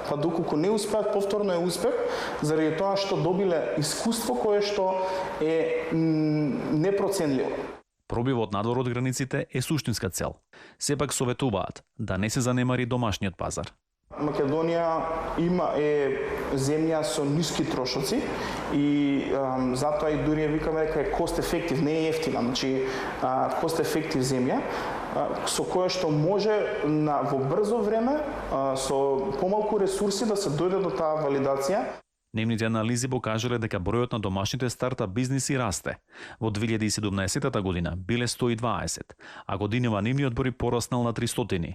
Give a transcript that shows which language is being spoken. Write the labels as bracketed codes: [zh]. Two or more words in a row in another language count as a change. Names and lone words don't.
[mk] Па доколку не успеат, повторно е успех, заради тоа што добиле искуство кое што е непроценливо. Пробивот надвор од границите е суштинска цел. Сепак советуваат да не се занемари домашниот пазар. Македонија е земја со ниски трошоци и затоа и дури викаме дека е [en] cost effective, [mk] не е ефтина, значи [en] cost effective [mk] земја со која што може во брзо време со помалку ресурси да се дојде до таа валидација. Нивните анализи покажале дека бројот на домашните стартап бизниси расте. Во 2017 година биле 120, а годинава нивниот број пораснал на 300.